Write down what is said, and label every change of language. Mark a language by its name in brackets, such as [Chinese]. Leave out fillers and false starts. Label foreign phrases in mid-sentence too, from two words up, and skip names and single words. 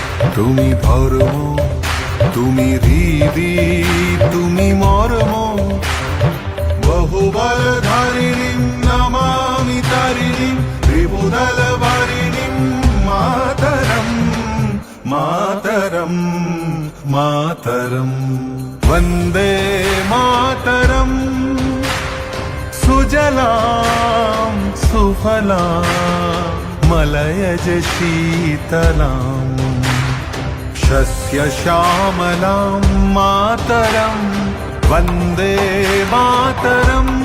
[Bangla] তুমি ধর্ম, তুমি হৃদি, তুমি মর্ম, [Sanskrit] বহুবলধারিণীं নমামি তারিণীं ত্রিভুদলভারিণীं মাতরম মাতরম মাতরম वन्दे मातरम सुजलां सुफलां मलयज शीतलां शस्यश्यामलां मातरं वन्दे मातरम्